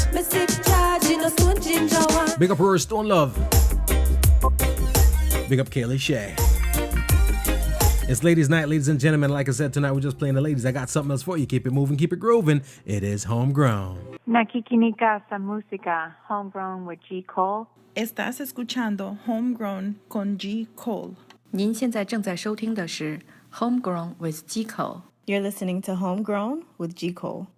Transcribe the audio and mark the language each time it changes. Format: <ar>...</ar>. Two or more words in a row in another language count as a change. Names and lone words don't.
<en>Me sit charging a slow ginger wine. Big up Rory Stone Love. Big up Kalia-Shea. It's ladies' night, ladies and gentlemen. Like I said, tonight we're just playing the ladies. I got something else for you. Keep it moving, keep it grooving. It is Homegrown.</en> <tl>Nakikinika sa música, Homegrown with G. Cole.</tl> <es>Estás escuchando Homegrown con G. Cole.</es> <zh>您现在正在收听的是 Homegrown with G. Cole.</zh> <en>You're listening to Homegrown with G. Cole.</en>